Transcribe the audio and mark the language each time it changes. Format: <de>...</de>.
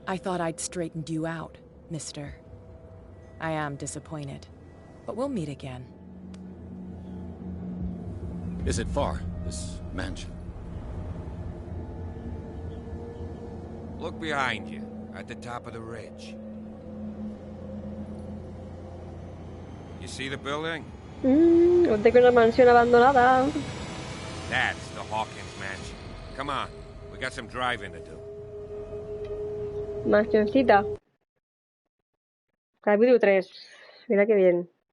<en>I thought I'd straightened you out, mister. I am disappointed, but we'll meet again. Is it far, this mansion? Look behind you, at the top of the ridge. You see the building?</en> <es>Tengo una mansión abandonada.</es> <en>That's the Hawkins mansion. Come on, we got some driving to do.</en> <es>Mansioncita. Capítulo 3. Mira qué bien.</es>